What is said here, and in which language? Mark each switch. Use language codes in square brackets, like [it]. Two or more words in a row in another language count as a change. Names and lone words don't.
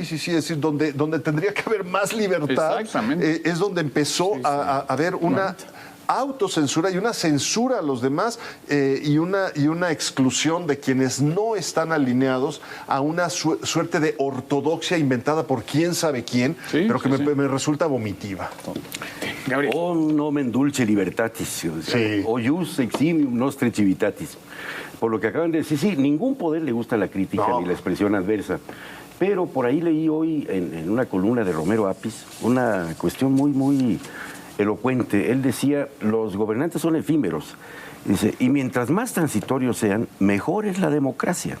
[es] Es decir, donde tendría que haber más libertad, es donde empezó a haber una autocensura y una censura a los demás y una exclusión de quienes no están alineados a una suerte de ortodoxia inventada por quién sabe quién, pero que me resulta vomitiva. Gabriel. [la] O nomen dulce libertatis, o jus eximium nostre civitatis. [es] Por lo que acaban de decir, sí, ningún poder le gusta la crítica ni la expresión adversa. Pero por ahí leí hoy en una columna de Romero Apis una cuestión muy elocuente. Él decía, los gobernantes son efímeros. Dice, y mientras más transitorios sean, mejor es la democracia.